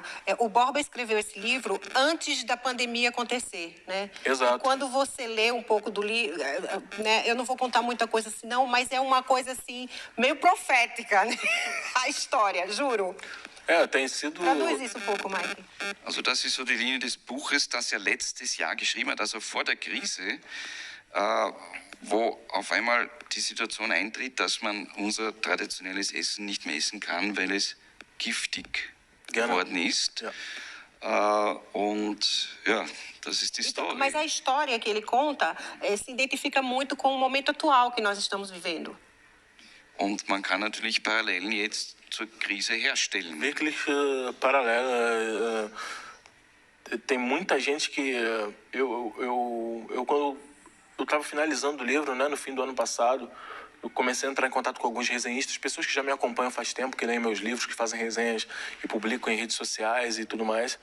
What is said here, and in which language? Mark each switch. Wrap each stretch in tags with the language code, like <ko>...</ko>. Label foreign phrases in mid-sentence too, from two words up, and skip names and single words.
<pt>O Borba escreveu esse livro antes da pandemia acontecer, né? Exato. E quando você lê um pouco do livro, né? Eu não vou contar muita coisa assim, não, mas é uma coisa assim, meio profética, né? A história, juro. Tem sido... Traduz isso um pouco, Mike.</pt> <de>Also das ist so die Linie des Buches, das er letztes Jahr geschrieben hat, also vor der Krise, wo auf einmal die Situation eintritt, dass man unser traditionelles Essen nicht mehr essen kann, weil es giftig geworden ist. Und ja, das ist die Story.</de> <pt>Mas a história que ele conta se identifica muito com o momento atual que nós estamos vivendo.</pt> <de>Und man kann natürlich Parallelen jetzt zur Krise herstellen. Wirklich paralela.</de> <pt>Tem muita gente que eu quando eu estava finalizando o livro, né, no fim do ano passado. Eu comecei a entrar em contato com alguns resenhistas, pessoas que já me acompanham faz tempo, que leem meus livros, que fazem resenhas e publicam em redes sociais e tudo mais.</pt>